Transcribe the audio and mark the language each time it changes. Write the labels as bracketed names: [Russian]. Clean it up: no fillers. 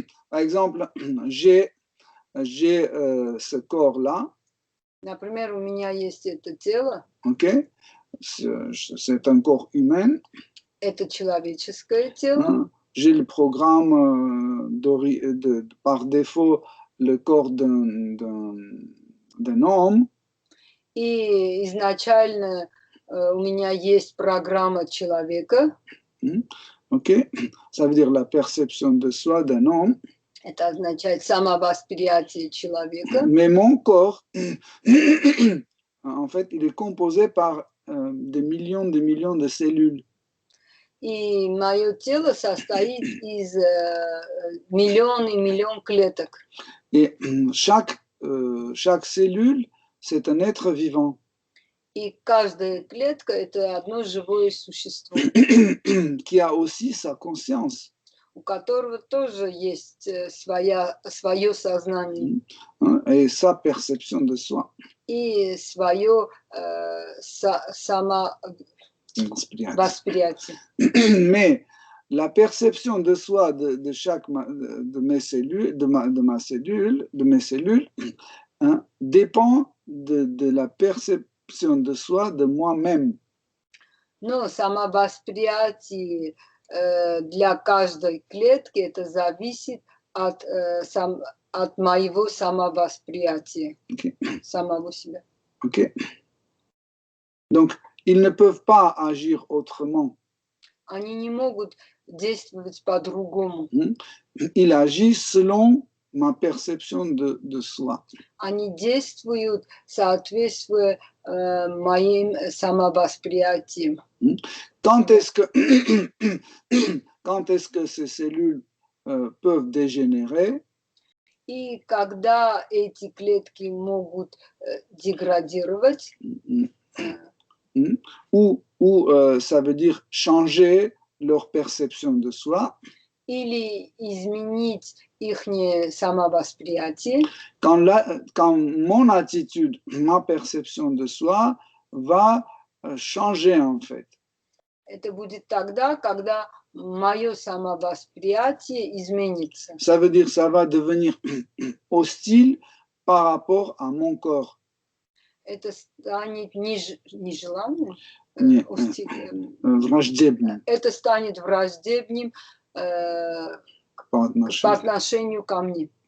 [French] Par exemple, j'ai ce corps-là. [Russian] Например, у меня есть это тело. [French] Okay? C'est un corps humain. [Russian] Это человеческое тело. [French] J'ai le programme par défaut le corps d'un homme. [Russian] И изначально у меня есть программа человека. [French] Ok, ça veut dire la perception de soi d'un homme. [Russian] Это означает самовосприятие человека. [French] Mais mon corps, en fait, il est composé par des millions de cellules. [Russian] И мое тело состоит из миллион и миллион клеток. [French] Et chaque cellule, c'est un être vivant. [Russian] И каждая клетка – это одно живое существо. [French] Qui a aussi sa conscience. [Russian] У которого тоже есть свое сознание. [French] Et sa perception de soi. [Russian] И свое самовосприятие. [French] Mais la perception de soi de mes cellules, de mes cellules, dépend de la perception de soi de moi-même. [Russian] Но самовосприятие для каждой клетки это зависит от моего самовосприятия, самого себя. [English] Okay. [French] Donc, ils ne peuvent pas agir autrement. [Russian] Они не могут действовать по-другому. [French] Ils agissent selon ma perception de soi. [Russian] Они действуют соответствуя моим самовосприятием. [French] Quand est-ce que ces cellules peuvent dégénérer? [Russian] И когда эти клетки могут деградировать, [French] ou ça veut dire changer leur perception de soi. [Russian] Или изменить их самовосприятие. [French] Quand mon attitude, ma perception de soi va changer en fait. [Russian] Это будет тогда, когда мое самовосприятие изменится. [French] Ça veut dire ça va devenir hostile par rapport à mon corps. [Russian] Это станет нежеланным, Не, враждебным. Это станет враждебным по отношению ко мне.